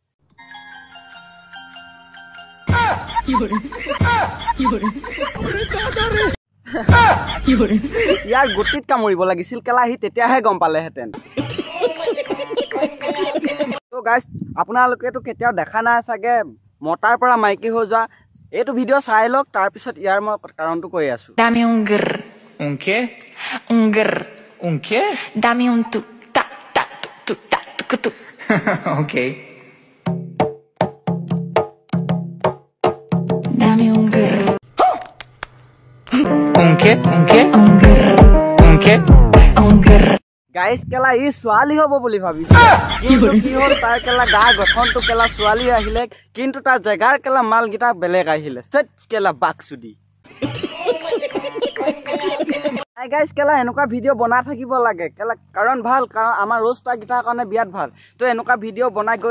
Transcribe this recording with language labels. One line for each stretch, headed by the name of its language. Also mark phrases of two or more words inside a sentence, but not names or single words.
Assamese: ইয়াৰ গুটিত কামুৰিব লাগিছিল কেলা সি তেতিয়াহে গম পালেহেঁতেন তো গাইজ আপোনালোকেতো কেতিয়াও দেখা নাই চাগে মতাৰ পৰা মাইকী হৈ যোৱা এইটো ভিডিঅ' চাই লওক তাৰপিছত ইয়াৰ মই কাৰণটো কৈ আছোঁ
Spanish: Dame un grr. Un qué? Un grr. Un qué? Dame un tu ta ta tu ta tu tu. Okay. Dame un grr. Un qué? Un qué? Un grr. Un qué? Un grr.
Assamese: গাইজ কেলা ই ছোৱালী হ'ব বুলি ভাবিছে কিন্তু কি হ'ল তাৰ কেলা গা গঠনটো কেলা ছোৱালী আহিলে কিন্তু তাৰ জেগাৰ কেলা মালকেইটা বেলেগ আহিলে চেট কেলা বাকচুদি গাইজ কেলা এনেকুৱা ভিডিঅ' বনাই থাকিব লাগে কেলা কাৰণ ভাল কাৰণ আমাৰ ৰোষ্টাৰকেইটাৰ কাৰণে বিৰাট ভাল তো এনেকুৱা ভিডিঅ' বনাই গৈ